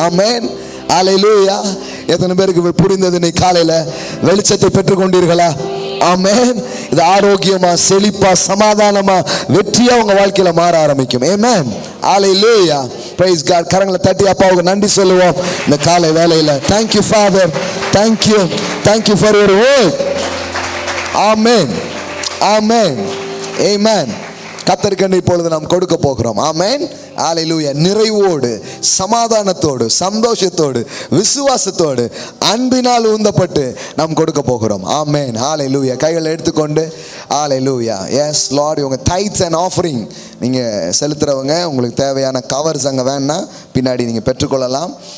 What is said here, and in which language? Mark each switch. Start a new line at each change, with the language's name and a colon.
Tamil: ஆமென், ஹல்லேலூயா. எத்தனை பேருக்கு புரிந்தது? இன்னைக்கு காலையில வெளிச்சத்தை பெற்றுக் கொண்டீர்களா? ஆமென். இது ஆரோக்கியமா, செழிப்பா, சமாதானமா, வெற்றியா உங்க வாழ்க்கையில மாற ஆரம்பிக்கும். ஆமென், ஹல்லேலூயா.
English: Praise God.
Tamil: கரங்களை தட்டி அப்பாவுக்கு நன்றி சொல்லுவோம் இந்த காலை வேளையில.
English: Thank you Father, thank you for your word.
Tamil: ஆமென், ஆமென், ஆமென். கர்த்தருக்கு இப்பொழுது நாம் கொடுக்க போகிறோம். ஆமென், ஹல்லேலூயா. நிறைவோடு, சமாதானத்தோடு, சந்தோஷத்தோடு, விசுவாசத்தோடு, அன்பினால் உந்தப்பட்டு நாம் கொடுக்க போகிறோம். ஆமென், ஹல்லேலூயா. கைகளை எடுத்துக்கொண்டு ஹல்லேலூயா.
English: Yes Lord.
Tamil: உங்க
English: tithes and offering
Tamil: நீங்க செலுத்துறவங்க, உங்களுக்கு தேவையான கவர்ஸ் அங்கே வேணா பின்னாடி நீங்க பெற்றுக்கொள்ளலாம்.